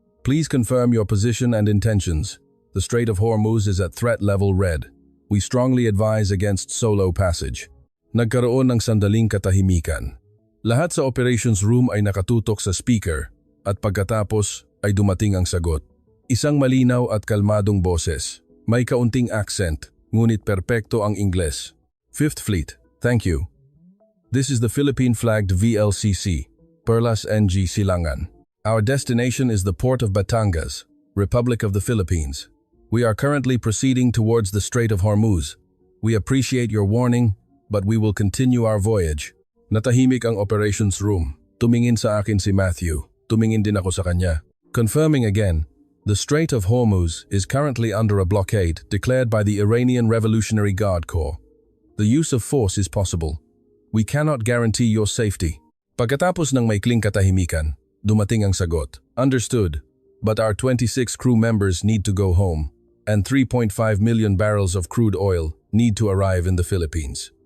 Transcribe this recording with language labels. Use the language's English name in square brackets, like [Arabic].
[English] Please confirm your position and intentions. The Strait of Hormuz is at threat level red. We strongly advise against solo passage. [Filipino] Nagkaroon ng sandaling katahimikan. Lahat sa operations room ay nakatutok sa speaker at pagkatapos ay dumating ang sagot. Isang malinaw at kalmadong boses. May kaunting accent, ngunit perpekto ang Ingles. [English] 5th Fleet, thank you. This is the Philippine-flagged VLCC, Perlas NG Silangan. Our destination is the port of Batangas, Republic of the Philippines. We are currently proceeding towards the Strait of Hormuz. We appreciate your warning, but we will continue our voyage. [Filipino] Natahimik ang operations room. Tumingin sa akin si Matthew. Tumingin din ako sa kanya. [English] Confirming again, the Strait of Hormuz is currently under a blockade declared by the Iranian Revolutionary Guard Corps. The use of force is possible. We cannot guarantee your safety. [Filipino] Pagkatapos ng maikling katahimikan, dumating ang sagot. [English] Understood, but our 26 crew members need to go home, and 3.5 million barrels of crude oil need to arrive in the Philippines.